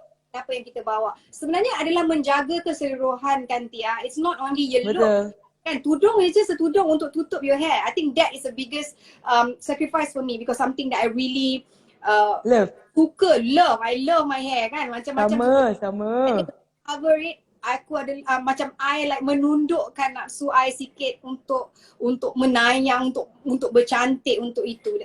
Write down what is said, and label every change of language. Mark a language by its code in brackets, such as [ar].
[ms] Apa yang kita bawa sebenarnya adalah menjaga keseluruhan kan Tia. [en] It's not only your look. [ms] Kan [en] tudung is just a tudung [ms] untuk tutup [en] your hair. I think that is the biggest sacrifice for me because something that I really love. I love my hair [ms] kan. Macam-macam sama. [en] Cover it. [ms] Aku ada macam [en] I like [ms] menundukkan nafsu I sikit untuk menayang, untuk bercantik, untuk itu.